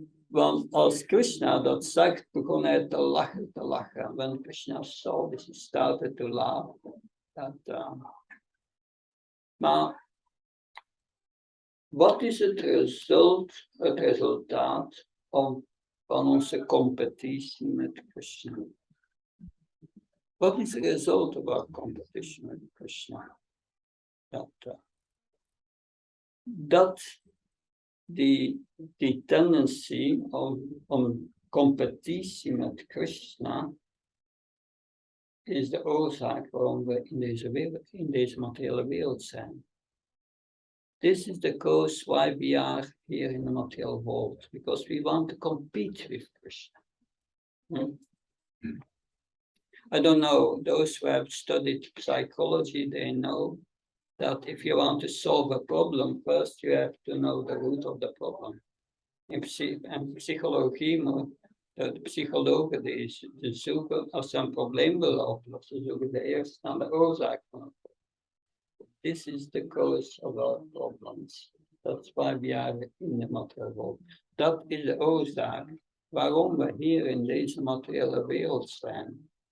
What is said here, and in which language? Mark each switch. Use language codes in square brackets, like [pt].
[nl] Want als Krishna dat zag, begon hij te lachen. [en] When Krishna saw this, he started to laugh. [nl] Maar wat is het resultaat van onze competitie met Krishna? [en] What is the result of our competition with Krishna? [nl] Dat die [en] tendency [nl] om competitie met Krishna is de oorzaak waarom we in deze materiële wereld zijn. [en] This is the cause why we are here in the material world, because we want to compete with Krishna. I don't know, those who have studied psychology, they know that if you want to solve a problem, first you have to know the root of the problem. [nl] In psychologie moet de psychologen die zoeken, als ze een probleem willen oplossen, zoeken ze eerst naar de oorzaak van het probleem. [en] This is the cause of our problems. That's why we are in the material world. [nl] Dat is de oorzaak waarom we hier in deze materiële wereld zijn.